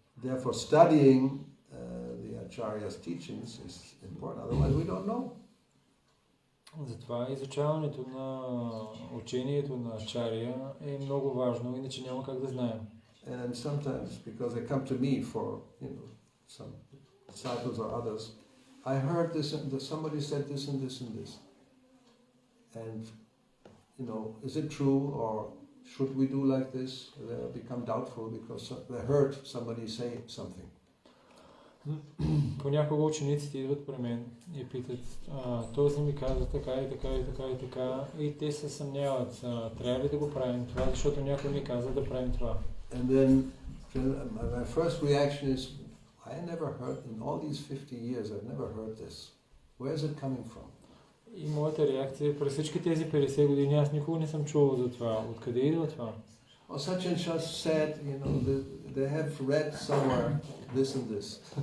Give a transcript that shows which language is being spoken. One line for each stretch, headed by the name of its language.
English: Therefore, studying the Acharya's teachings is important. Otherwise, we don't know.
Bulgarian: Затова изучаването на учението на Ачаря е много важно, иначе няма как да знаем.
English: And sometimes, because they come to me for, some disciples or others, I heard this and somebody said this and this and this. And, is it true or should we do like this? They become doubtful because they heard somebody say something.
Bulgarian: Понякога учениците идват при мен и питат, този ми каза така и така и така и така, и те се съмняват, трябва ли да го правим това, защото някой ми каза да правим това.
English: And then my first reaction is, I never heard, in all these 50 years, I've never heard this. Where is it coming from?
Bulgarian: И моята реакция, през всички тези 50 години, аз никога не съм чувал за това. Откъде идва това?
English: Or such and such said, they have read somewhere this and this.